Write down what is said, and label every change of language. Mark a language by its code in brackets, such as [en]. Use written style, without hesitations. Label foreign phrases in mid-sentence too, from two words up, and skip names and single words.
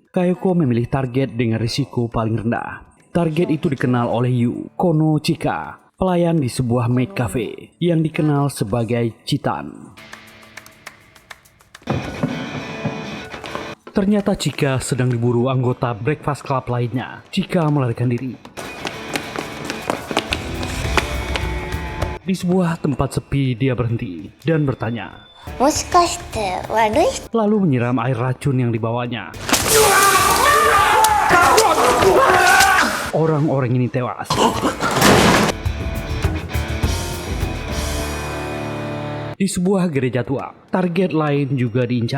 [id] Kayoko memilih target dengan risiko paling rendah. Target itu dikenal oleh Yu, Kono Chika, pelayan di sebuah [en] maid cafe [id] yang dikenal sebagai Chitan. Ternyata Chika sedang diburu anggota Breakfast Club lainnya. Chika melarikan diri. Di sebuah tempat sepi dia berhenti dan bertanya. [ja] もしかして悪い人 [id] Lalu menyiram air racun yang dibawanya. Orang-orang ini tewas. Di sebuah gereja tua, target lain juga diincar.